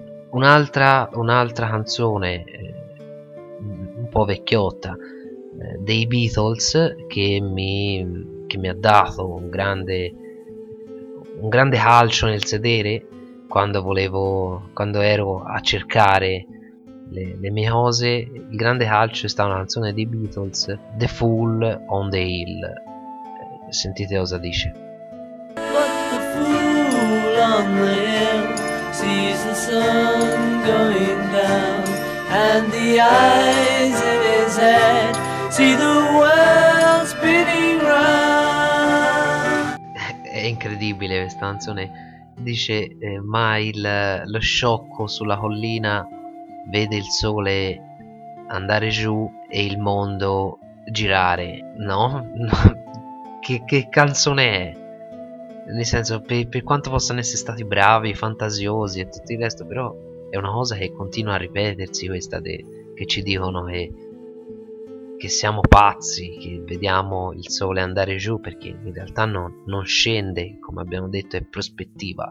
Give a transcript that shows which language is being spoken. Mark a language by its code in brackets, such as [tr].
[it] Un'altra canzone un po' vecchiotta dei Beatles che mi ha dato un grande calcio nel sedere quando ero a cercare le mie cose. Il grande calcio è stata una canzone dei Beatles, The Fool on the Hill. Sentite cosa dice. [en] On the hill, sees the sun going down, and the eyes in his head see the world spinning round. [it] È incredibile questa canzone. Dice: ma lo sciocco sulla collina vede il sole andare giù e il mondo girare. No? che canzone è? Nel senso, per quanto possano essere stati bravi, fantasiosi e tutto il resto, però è una cosa che continua a ripetersi, questa che ci dicono che siamo pazzi, che vediamo il sole andare giù, perché in realtà non scende, come abbiamo detto, è prospettiva.